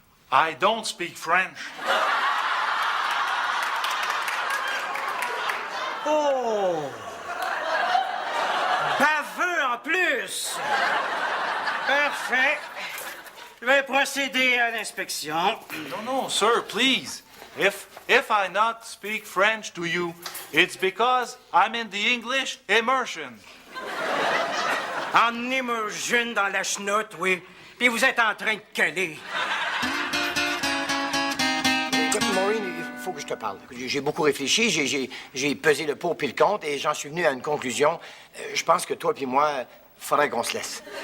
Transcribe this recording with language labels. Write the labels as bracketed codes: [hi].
[en] I don't speak French. Oh! [fr] Baveux en plus! Parfait. Je vais procéder à l'inspection. [en] No, sir, please. If I not speak French to you, it's because I'm in the English immersion. [fr] En immersion dans la chenoute, oui. Puis vous êtes en train de caler. Écoute, Maureen, il faut que je te parle. J'ai beaucoup réfléchi, j'ai pesé le pour puis le contre et j'en suis venu à une conclusion. Je pense que toi puis moi, faudrait qu'on se laisse.